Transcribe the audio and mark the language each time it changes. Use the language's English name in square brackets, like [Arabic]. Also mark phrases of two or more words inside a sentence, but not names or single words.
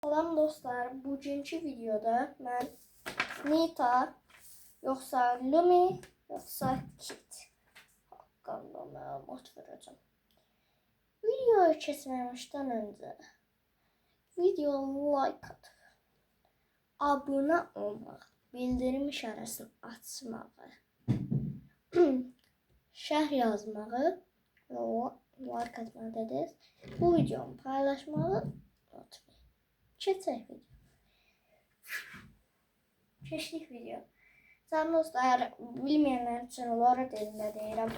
[Turkish] Salam dostlar, bugünkü videoda ben Nita yoksa Lumi yoksa Kit hakkında məlumat vereceğim. Videoyu kesmemişten önce videoya like atıp abone olmak, bildirim işaretini açmağı, şərh yazmağı like atmağı dediniz. Bu videomu paylaşmağı unutmayın. [Azerbaijani] Keçək video. Keçdik video. [Turkish] Sen dostlar, bilmeyenler için Lore [Azerbaijani] dilində deyirəm.